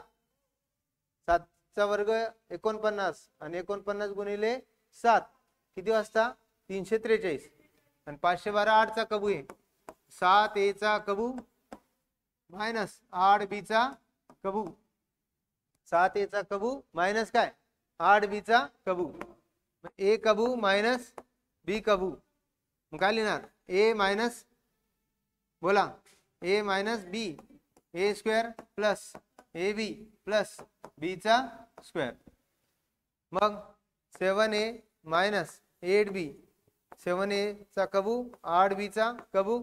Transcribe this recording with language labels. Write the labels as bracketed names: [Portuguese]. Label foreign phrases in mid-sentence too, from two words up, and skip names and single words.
[Marathi] 7 चा वर्ग 49, आणि 49 गुणिले 7 किती वाजता? 343. आणि 512 8 चा कबू आहे. 7a चा कबू मायनस 8b चा कबू. 7a चा कबू मायनस काय? 8b चा कबू. a कबू मायनस b कबू. मग काय लिहिणार? a मायनस, बोला, a मायनस b, a [English] square plus ab plus b [Marathi] चा स्क्वेअर. मग 7a मायनस 8b, 7a चा कबू 8b चा कबू.